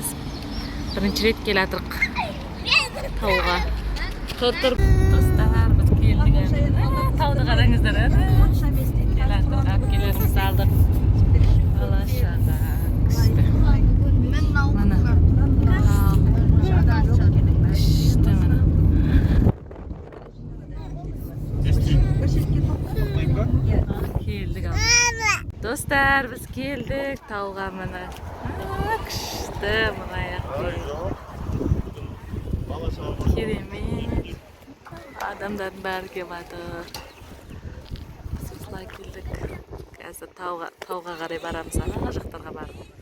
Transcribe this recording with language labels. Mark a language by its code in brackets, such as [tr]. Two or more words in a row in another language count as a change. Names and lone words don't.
[kk] Бірінші рет келатырық тауға. Тұр. Достар, біз келдік. Тауды қараңыздар. Келатырық, әпкелерімізді алдық. Алашаға күшті. Мана. Dostlar, biz keldik tauga mana. Күшті мына аяқта. Керемет. Адамдардың бәрі келіп жатыр. Біз осылай келдік. Қазір тауға қарай барамыз, ана жақтарға барып.